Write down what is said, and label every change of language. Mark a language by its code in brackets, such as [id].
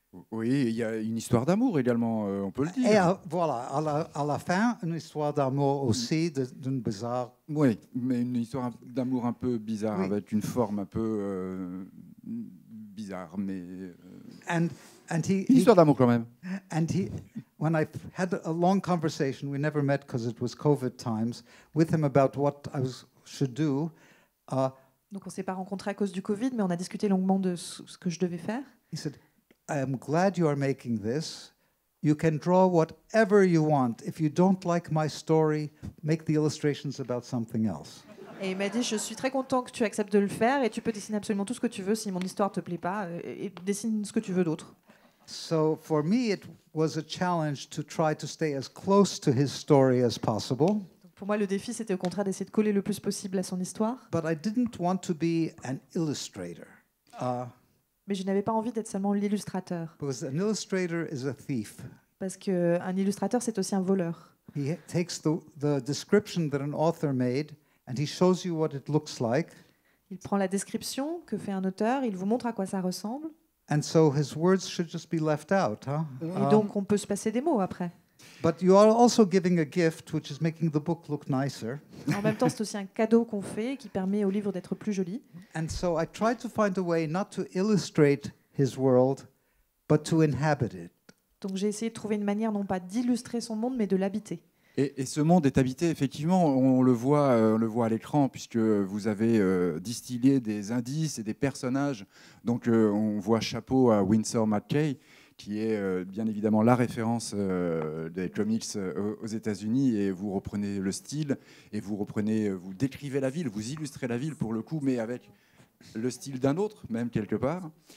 [fr] Oui, il y a une histoire d'amour également, on peut le dire. Et voilà, à la fin, une histoire d'amour aussi, d'une bizarre... Oui, mais une histoire d'amour un peu bizarre, oui. Avec une forme un peu bizarre, mais... [en] And [fr] une histoire d'amour quand même. [en] And when I had a long conversation, we never met because it was COVID times, with him about what I should do. [fr] Donc on s'est pas rencontrés à cause du Covid, mais on a discuté longuement de ce que je devais faire. [en] He said, I am glad you are making this. You can draw whatever you want. If you don't like my story, make the illustrations about something else. [fr] Et il m'a dit, je suis très content que tu acceptes de le faire et tu peux dessiner absolument tout ce que tu veux si mon histoire te plaît pas et dessine ce que tu veux d'autre. [en] So for me, it was a challenge to try to stay as close to his story as possible. [fr] Pour moi, le défi, c'était au contraire d'essayer de coller le plus possible à son histoire. [en] But I didn't want to be an illustrator. [fr] Mais je n'avais pas envie d'être seulement l'illustrateur. [en] Because an illustrator is a thief. [fr] Parce qu'un illustrateur, c'est aussi un voleur. [en] He takes the description that an author made and he shows you what it looks like. [fr] Il prend la description que fait un auteur, il vous montre à quoi ça ressemble. [en] And so his words should just be left out, huh? [fr] Et donc, on peut se passer des mots après. [en] But you are also giving a gift which is making the book look nicer. [fr] En même temps, c'est aussi un cadeau qu'on fait qui permet au livre d'être plus joli. [en] And so I tried to find a way not to illustrate his world, but to inhabit it. [fr] Donc j'ai essayé de trouver une manière non pas d'illustrer son monde, mais de l'habiter. Et ce monde est habité, effectivement, on le voit à l'écran, puisque vous avez distillé des indices et des personnages. Donc on voit chapeau à Winsor McCay, qui est bien évidemment la référence des comics aux États-Unis, et vous reprenez le style, et vous décrivez la ville, vous illustrez la ville pour le coup, mais avec le style d'un autre, même quelque part.